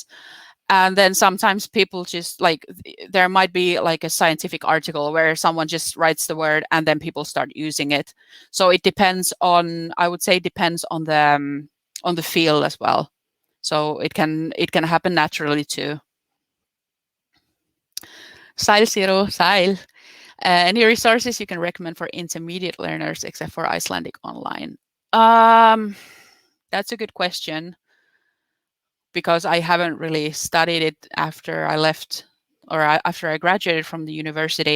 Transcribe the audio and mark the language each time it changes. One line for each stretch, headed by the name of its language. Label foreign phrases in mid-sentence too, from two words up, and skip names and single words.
English: And then sometimes people just there might be like a scientific article where someone just writes the word and then people start using it. So it depends on, I would say, depends on the field as well. So it can happen naturally too.
Icelandic: Sæl, Siru, sæl.
English: Any resources you can recommend for intermediate learners except for Icelandic online? That's a good question, because I haven't really studied it after I left, or after I graduated from the university.